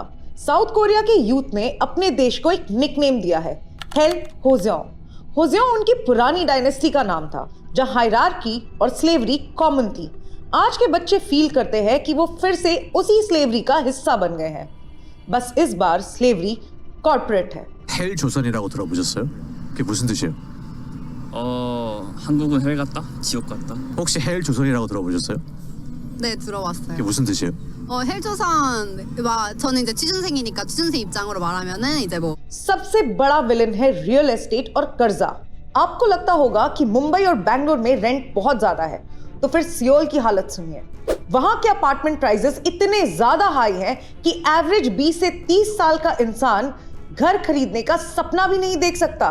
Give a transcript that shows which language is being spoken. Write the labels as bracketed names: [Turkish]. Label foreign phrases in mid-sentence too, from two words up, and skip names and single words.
[Hindi] साउथ कोरिया के यूथ ने अपने देश को एक निकनेम दिया है, हेल होजेओंग। होजेओंग उनकी पुरानी डायनेस्टी का नाम था, जहां हायरार्की और स्लेवरी कॉमन थी। आज के बच्चे फील करते हैं कि वो फिर से उसी स्लेवरी का हिस्सा बन गए हैं, बस इस बार [English] slavery corporate [Hindi] है। [Korean] 헬 조선이라고 들어보셨어요? 그게 무슨 뜻이에요? 한국은 헬 같다, 지옥 같다. 혹시 헬 조선이라고 들어보셨어요? 네, 들어봤어요. 그게 무슨 뜻이에요? 헬조선, 저는 이제 취준생이니까 취준생 입장으로 말하면은 이제 뭐 [Hindi] सबसे बड़ा विलन है [English] real estate [Hindi] और कर्जा। आपको लगता होगा कि मुंबई और बैंगलोर में रेंट बहुत ज्यादा है, तो फिर सियोल की हालत सुनिए। वहां के [English] apartment prices [Hindi] इतने ज्यादा हाई हैं कि एवरेज 20 से 30 साल का इंसान घर खरीदने का सपना भी नहीं देख सकता।